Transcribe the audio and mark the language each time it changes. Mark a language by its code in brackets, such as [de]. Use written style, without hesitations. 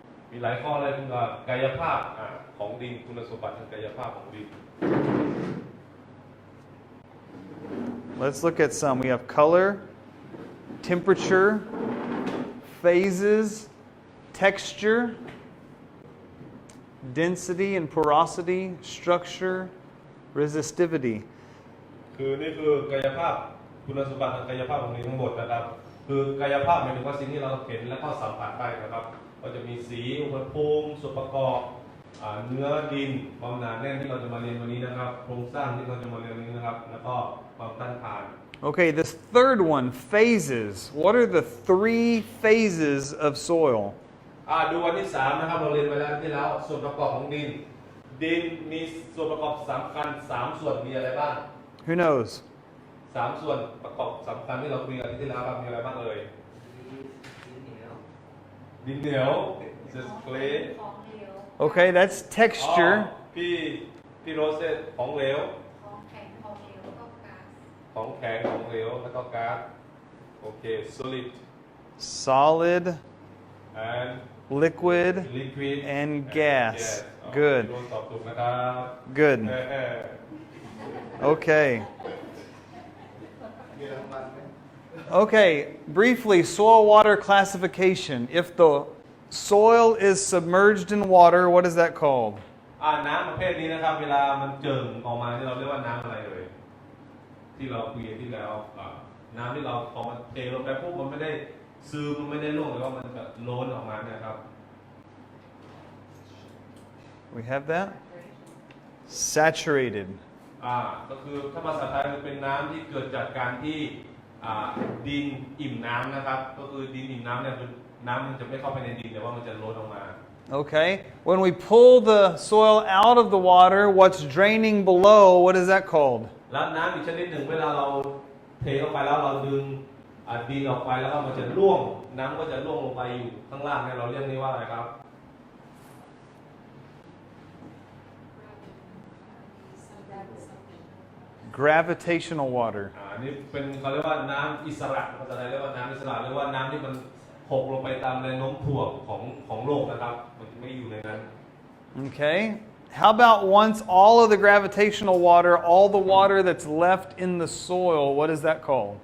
[th] มีหลายข้อเลยคุณกายภาพของดินคุณสมบัติทางกายภาพของดิน [en] Let's look at some. We have color, temperature, phases, texture, density and porosity, structure, resistivity. [th] คือนี่คือกายภาพคุณสมบัติทางกายภาพของดินทั้งหมดนะครับคือกายภาพหมายถึงว่าสิ่งที่เราเห็นและก็สัมผัสได้นะครับก็จะมีสีอุณหภูมิส่วนประกอบเนื้อดินความหนาแน่นที่เราจะมาเรียนวันนี้นะครับโครงสร้างที่เราจะมาเรียนวันนี้นะครับแล้วก็ความต้านทาน [en] Okay, this third one, phases. What are the 3 phases of soil? [th] ดูวันที่3นะครับเราเรียนไปแล้วที่แล้วส่วนประกอบของดินมีส่วนประกอบสำคัญ3ส่วนมีอะไรบ้าง [en] Who knows? [th] 3ส่วนประกอบสำคัญที่เราคุยกันที่แล้วมีอะไรบ้างเอ่ยดินเหนียว [en] just clay Okay, that's texture. [th] พี่โรเซตของเหลวของแข็งของเหลวแล้วก็ก๊าซโอเค solid [en] Solid, and liquid, liquid and gas. Good. [th] พี่โรตอบถูกนะครับ [en] Good. Okay. Okay, briefly, soil water classification. If the soil is submerged in water, what is that called? [th] น้ำประเภทนี้นะครับเวลามันเจิ่งออกมาที่เราเรียกว่าน้ำอะไรเลยที่เราคุยที่แล้วน้ำที่เราพอมันเทลงไปปุ๊บมันไม่ได้ซึมมันไม่ได้ร่วงหรือว่ามันแบบล้นออกมาเนี่ยครับ [en] We have that? Saturated. [th] ก็คือถ้าภาษาไทยมันเป็นน้ำที่เกิดจากการที่ดินอิ่มน้ำนะครับก็คือดินอิ่มน้ำเนี่ยคือน้ำมันจะไม่เข้าไปในดินแต่ว่ามันจะล้นออกมา [en] Okay. When we pull the soil out of the water, what's draining below, what is that called? [th] แล้วน้ำอีกชนิดหนึ่งเวลาเราเทลงไปแล้วเราดึงดินออกไปแล้วก็มันจะร่วงน้ำก็จะร่วงลงไปอยู่ข้างล่างเนี่ยเราเรียกนี้ว่าอะไรครับ [en] Gravitational water. [th] นี่เป็นเขาเรียกว่าน้ำอิสระภาษาไทยเรียกว่าน้ำอิสระหรือว่าน้ำที่มันหกลงไปตามแรงโน้มถ่วงของโลกนะครับมันจะไม่อยู่ในนั้น [en] Okay. How about once all of the gravitational water, all the water that's left in the soil, what is that called?